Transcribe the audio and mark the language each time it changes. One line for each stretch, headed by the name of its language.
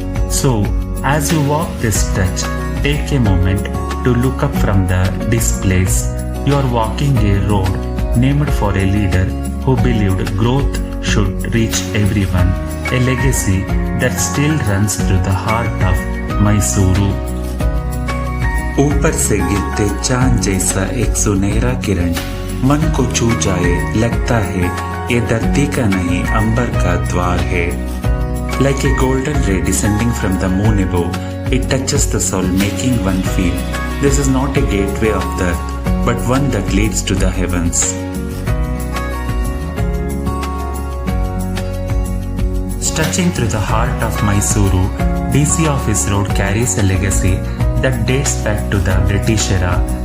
English: So, as you walk this stretch, take a moment to look up from the displays. You are walking a road named for a leader who believed growth should reach everyone, a legacy that still runs through the heart of Mysuru.
Hindi: ऊपर से गिरते चांद जैसा एक सुनहरा किरण मन को छू जाए, लगता है ये धरती का नहीं अंबर का द्वार है.
English: Like a golden ray descending from the moon above, it touches the soul, making one feel this is not a gateway of the earth, but one that leads to the heavens. Stretching through the heart of Mysuru, DC Office Road carries a legacy that dates back to the British era.